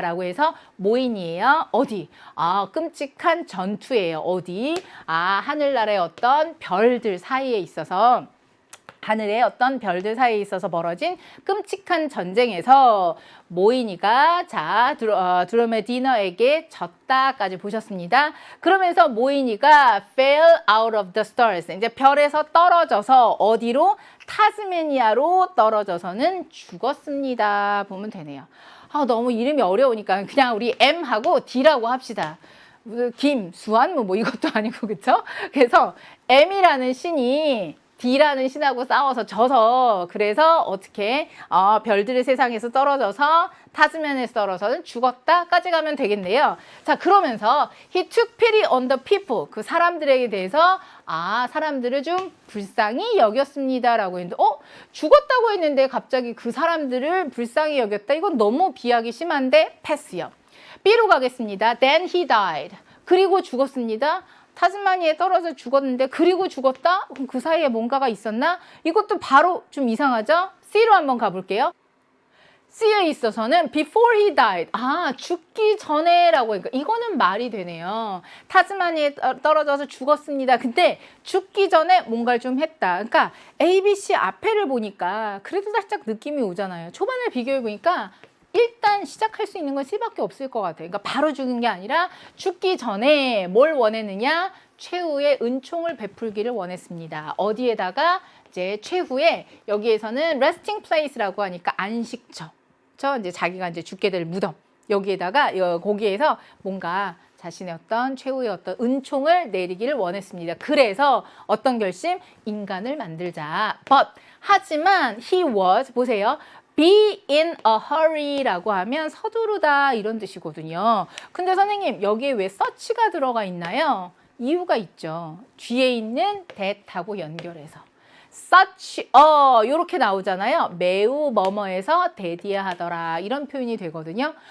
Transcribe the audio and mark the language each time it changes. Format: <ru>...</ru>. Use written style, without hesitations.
<ko>라고 해서 모인이에요. 어디? 끔찍한 전투예요. 어디? 하늘나라의 어떤 별들 사이에 있어서 하늘의 어떤 별들 사이에 있어서 벌어진 끔찍한 전쟁에서 모이니가 드로메디너에게 졌다까지 보셨습니다. 그러면서 모이니가</ko> <en>fell out of the stars.</en> <ko>이제 별에서 떨어져서 어디로? 타스메니아로 떨어져서는 죽었습니다. 보면 되네요. 너무 이름이 어려우니까 그냥 우리 M하고 D라고 합시다. 김, 수완 뭐 이것도 아니고 그쵸? 그래서 M이라는 신이 D라는 신하고 싸워서 져서 그래서 어떻게 별들의 세상에서 떨어져서 타스메니아에서 떨어져서 죽었다까지 가면 되겠네요. 자, 그러면서</ko> <en>he took pity on the people.</en> <ko>그 사람들에게 대해서 사람들을 좀 불쌍히 여겼습니다라고 했는데 죽었다고 했는데 갑자기 그 사람들을 불쌍히 여겼다. 이건 너무 비하기 심한데 패스요. B로 가겠습니다.</ko> <en>Then he died.</en> <ko>그리고 죽었습니다. 타스마니아에 떨어져 죽었는데 그리고 죽었다? 그럼 그 사이에 뭔가가 있었나? 이것도 바로 좀 이상하죠? C로 한번 가볼게요. C에 있어서는</ko> <en>before he died.</en> <ko>죽기 전에라고 하니까 이거는 말이 되네요. 타스마니아에 떨어져서 죽었습니다. 근데 죽기 전에 뭔가를 좀 했다. 그러니까 A, B, C 앞에를 보니까 그래도 살짝 느낌이 오잖아요. 초반을 비교해 보니까 일단 시작할 수 있는 건 C밖에 없을 것 같아요. 그러니까 바로 죽은 게 아니라 죽기 전에 뭘 원했느냐? 최후의 은총을 베풀기를 원했습니다. 어디에다가 이제 최후의 여기에서는 resting place라고 하니까 안식처. 이제 자기가 이제 죽게 될 무덤. 여기에다가 거기에서 뭔가 자신의 어떤 최후의 어떤 은총을 내리기를 원했습니다. 그래서 어떤 결심? 인간을 만들자.</ko> <en>But</en> <ko>하지만</ko> <en>he was</en> <ko>보세요.</ko> <en>be in a hurry</en> <ko>라고 하면 서두르다 이런 뜻이거든요. 근데 선생님 여기에 왜 such가 들어가 있나요? 이유가 있죠. 뒤에 있는 that하고 연결해서. such 요렇게 나오잖아요. 매우 뭐뭐해서 대디하더라 이런 표현이 되거든요.</ko>